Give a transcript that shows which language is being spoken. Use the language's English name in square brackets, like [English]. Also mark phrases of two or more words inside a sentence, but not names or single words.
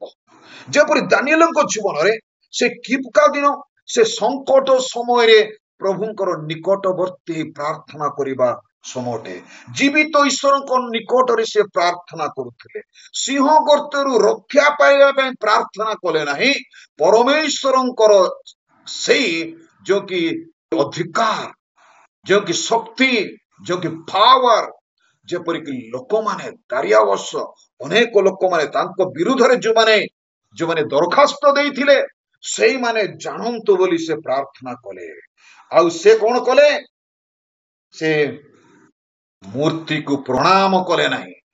[Odia] ଯେପରି ଦାନିଏଲଙ୍କ ଜୀବନରେ ସେ କିପକା ଦିନ, ସେ ସଙ୍କଟ ସମୟରେ ପ୍ରଭୁଙ୍କର ନିକଟବର୍ତ୍ତୀ ପ୍ରାର୍ଥନା କରିବା ସମୟରେ ଜୀବିତ ଈଶ୍ୱରଙ୍କ ନିକଟରେ ସେ ପ୍ରାର୍ଥନା କରୁଥିଲେ। ସିଂହ ଗର୍ତ୍ତରୁ ରକ୍ଷା ପାଇବା ପାଇଁ ପ୍ରାର୍ଥନା କଲେ ନାହିଁ, ପରମେଶ୍ୱରଙ୍କର ସେଇ ଯୋଉ କି ଅଧିକାର [Hindi] जो कि शक्ति, जो कि पावर, [Odia] ଯେପରିକି ଲୋକମାନେ ଦାରିଆବଶ ଅନେକ ଲୋକମାନେ ତାଙ୍କ ବିରୁଦ୍ଧରେ ଯୋଉମାନେ ଦରଖାସ୍ତ ଦେଇଥିଲେ ସେଇମାନେ ଜାଣନ୍ତୁ ବୋଲି ସେ ପ୍ରାର୍ଥନା କଲେ। ଆଉ ସେ କଣ କଲେ? ସେ ମୂର୍ତ୍ତିକୁ ପ୍ରଣାମ କଲେ ନାହିଁ।